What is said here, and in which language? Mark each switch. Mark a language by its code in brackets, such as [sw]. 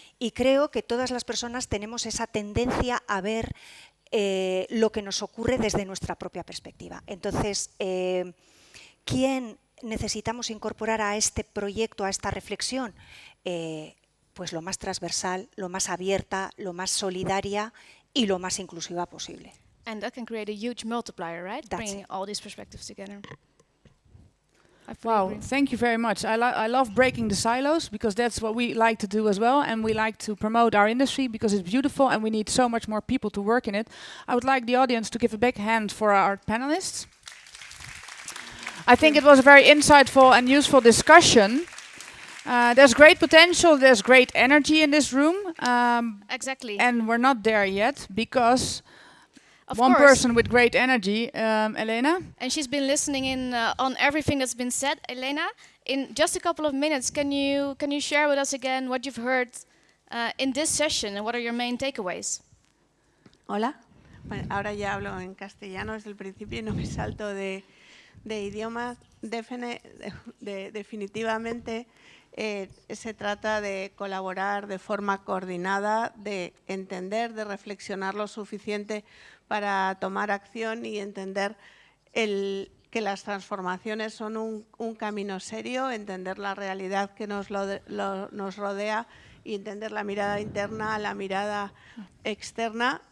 [es] Y creo que todas las personas tenemos esa tendencia a ver lo que nos ocurre desde nuestra propia perspectiva. Entonces, ¿quién necesitamos incorporar a este proyecto, a esta reflexión? Pues lo más transversal, lo más abierta, lo más solidaria y lo más inclusiva posible. [en] And that can create a huge multiplier, right? That's Bringing it. all these perspectives together. Wow, thank you very much. I love breaking the silos, because that's what we like to do as well, and we like to promote our industry because it's beautiful and we need so much more people to work in it. I would like the audience to give a big hand for our panelists. I think it was a very insightful and useful discussion. There's great potential, there's great energy in this room. Exactly. And we're not there yet, because Of one course. person with great energy, Elena. And she's been listening in on everything that's been said. Elena, in just a couple of minutes, can you share with us again what you've heard in this session and what are your main takeaways? [es] Hola. Bueno, ahora ya hablo en castellano desde el principio y no me salto de idiomas. Definitivamente se trata de colaborar de forma coordinada, de entender, de reflexionar lo suficiente para tomar acción y entender que las transformaciones son un camino serio, entender la realidad que nos rodea y entender la mirada interna, la mirada externa.